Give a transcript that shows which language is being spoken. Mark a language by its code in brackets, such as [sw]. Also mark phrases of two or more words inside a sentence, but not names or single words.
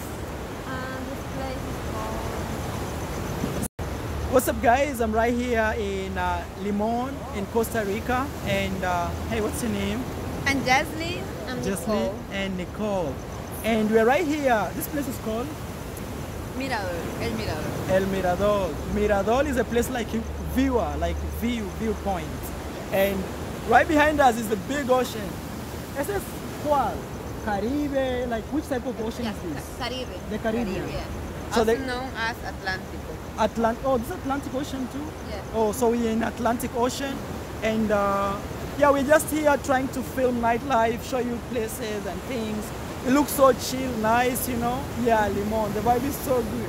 [en] This place is called... What's up guys? I'm right here in Limon in Costa Rica. And hey, what's your name? And Jaslyn. I'm Jaslyn Nicole. and Nicole. And we're right here. This place is called? Mirador. El Mirador. El Mirador. Mirador is a place like viewpoint. And right behind us is the big ocean. This is ¿cuál? Caribe, like which type of ocean Yeah, is this? Caribe. The Caribbean. Yeah. So Also the known as Atlántico. Oh, this is Atlantic Ocean too? Yeah. Oh, so we're in Atlantic Ocean. And yeah, we're just here trying to film nightlife, show you places and things. It looks so chill, nice, you know? Yeah, Limon, the vibe is so good.